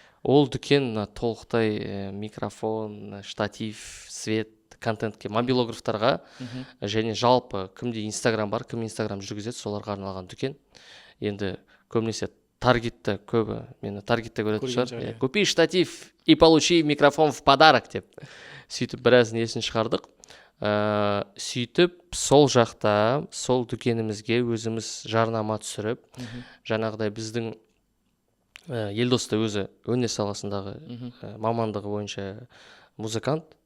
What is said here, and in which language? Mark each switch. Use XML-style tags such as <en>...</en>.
<kk>Ол дүкен толықтай микрофон, штатив, свет, контентке, мобилографтарға және жалпы кімде Инстаграм бар, кім Инстаграм жүргізеді, соларға арналған дүкен. Енді көбінесе таргетті көбі, мені таргетті көретін шығар.</kk> <ru>Купи штатив и получи микрофон в подарок деп.</ru> <kk>Сөйтіп біраз несін шығардық. Сөйтіп сол жақта, сол дүкенімізге өзіміз жарнама түсіріп, жаңағыдай біздің Елдосты өзі өнер саласындағы мамандығы бойынша музыкант.</kk>